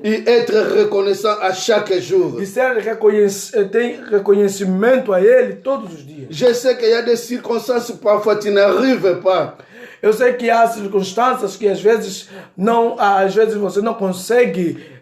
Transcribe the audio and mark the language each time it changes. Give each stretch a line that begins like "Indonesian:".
French: et être reconnaissant à chaque jour.
Portuguese: e ter reconhecimento a Ele todos os dias.
French: Je sais qu'il y a des circonstances où parfois tu n'arrives pas.
Portuguese: Eu sei que há circunstâncias que às vezes você não consegue.